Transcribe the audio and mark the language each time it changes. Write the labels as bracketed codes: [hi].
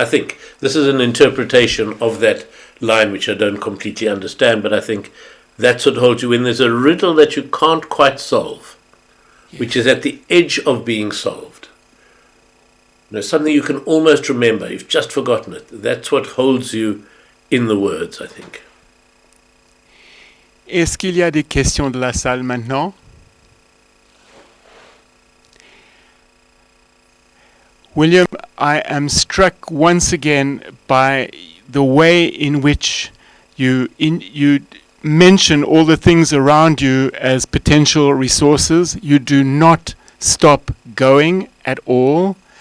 [en] I think this is an interpretation of that line which I don't completely understand, but I think that's what holds you when there's a riddle that you can't quite solve, which is at the edge of being solved. Something you can almost remember, you've just forgotten it. That's what holds you in the words, I think. [fr] Est-ce qu'il y a des questions de la salle maintenant? [en] William, I am struck once again by the way in which you mention all the things around you as potential resources. You do not stop going at all.